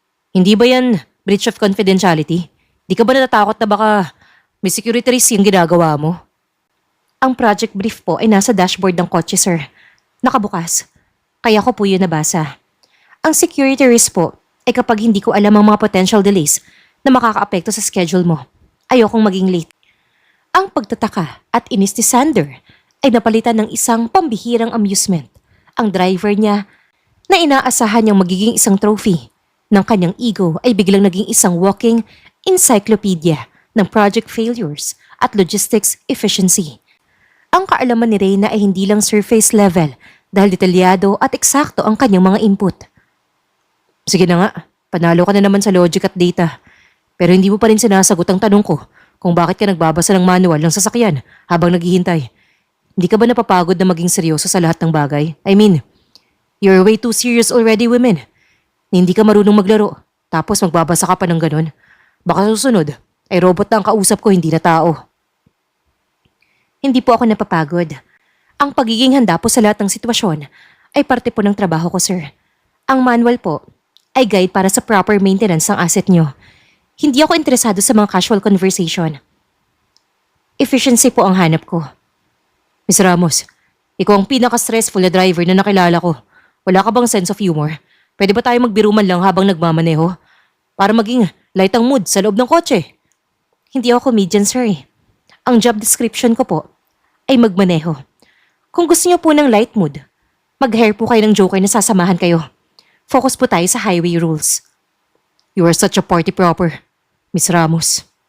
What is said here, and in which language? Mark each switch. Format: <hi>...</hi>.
<tl>Hindi ba yan breach of confidentiality? Di ka ba natatakot na baka may security risk yung ginagawa mo? Ang project brief po ay nasa dashboard ng kotse, sir. Nakabukas. Kaya ko po yun nabasa. Ang security risk po ay kapag hindi ko alam ang mga potential delays na makakaapekto sa schedule mo. Ayokong maging late. Ang pagtataka at inis ni Sander ay napalitan ng isang pambihirang amusement. Ang driver niya na inaasahan niyang magiging isang trophy ng kanyang ego ay biglang naging isang walking encyclopedia ng project failures at logistics efficiency. Ang kaalaman ni Reyna ay hindi lang surface level dahil detalyado at eksakto ang kanyang mga input. Sige na nga, panalo ka na naman sa logic at data. Pero hindi mo pa rin sinasagot ang tanong ko kung bakit ka nagbabasa ng manual ng sasakyan habang naghihintay. Hindi ka ba napapagod na maging seryoso sa lahat ng bagay?</tl> <en>I mean, you're way too serious already, women.</en> <tl>Hindi ka marunong maglaro, tapos magbabasa ka pa ng ganun. Baka susunod, ay robot na ang kausap ko, hindi na tao. Hindi po ako napapagod. Ang pagiging handa po sa lahat ng sitwasyon ay parte po ng trabaho ko, sir. Ang manual po ay guide para sa proper maintenance ng asset nyo. Hindi ako interesado sa mga casual conversation. Efficiency po ang hanap ko. Miss Ramos, ikaw ang pinaka-stressful na driver na nakilala ko. Wala ka bang sense of humor? Pwede ba tayo magbiruman lang habang nagmamaneho? Para maging light ang mood sa loob ng kotse. Hindi ako comedian, sir. Ang job description ko po ay magmaneho. Kung gusto niyo po ng light mood, mag-hire po kayo ng joker na sasamahan kayo. Focus po tayo sa highway rules.</tl> <en>You are such a party proper, Miss Ramos.</en>